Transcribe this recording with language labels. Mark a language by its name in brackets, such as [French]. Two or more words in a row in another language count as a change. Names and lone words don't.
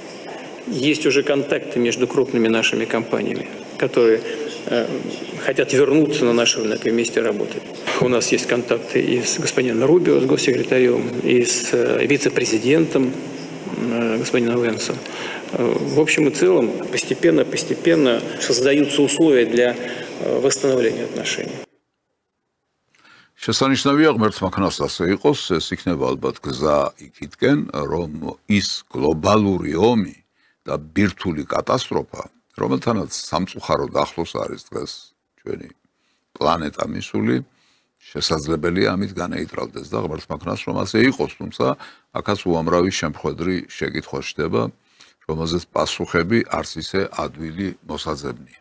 [Russian] Есть уже контакты между крупными нашими компаниями, которые хотят вернуться на наш рынок и вместе работать. У нас есть контакты и с господином Рубио, с госсекретарем, и с вице-президентом господином Венсом. В общем и целом, постепенно создаются условия для восстановления отношений. [Georgian] შესანიშნავია ღმერთმა ქნას ასე იყოს, ეს იქნება ალბათ გზა იქითკენ, რომ ის გლობალური ომი და ბირთვული კატასტროფა, რომელთანაც სამწუხაროდ ახლოს არის დღეს ჩვენი პლანეტა მისული, შესაძლებელია ამით განეიტრალდეს და ღმერთმა ქნას რომ ასე იყოს, თუმცა აქაც უამრავი შემხედრი შეკითხვა ხდება, რომელზეც პასუხები არც ისე ადვილი მოსაძებნია.